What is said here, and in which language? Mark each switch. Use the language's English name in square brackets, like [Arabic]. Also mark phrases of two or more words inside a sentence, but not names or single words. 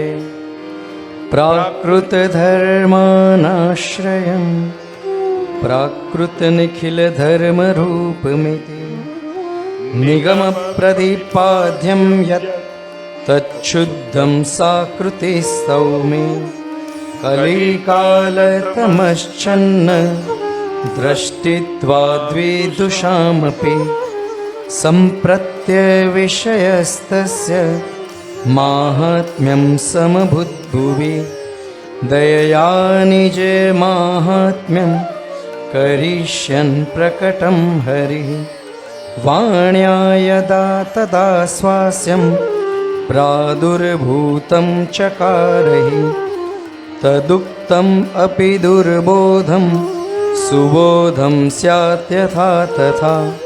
[Sanskrit] પ્રાકૃત ધર્માનાશ્રયમ પ્રાકૃત નિખિલ ધર્મ રૂપમિતિ નિગમ પ્રદીપાદ્યમ યત તચ્છુદ્ધમ સાકૃતિ સૌમે કલિકાલતમશ્ચન્ન દ્રષ્ટિત્વાદ્વિદુષામપી सम्प्रत्यविषयस्तस्य माहात्म्यं समभूद्भुवि दयया निजे माहात्म्यं करिष्यन् प्रकटं हरिः वाण्या यदा तदा स्वास्यं प्रादुर्भूतं चकारहि तदुक्तं अपि दुर्बोधं सुबोधं स्यात् यथा तथा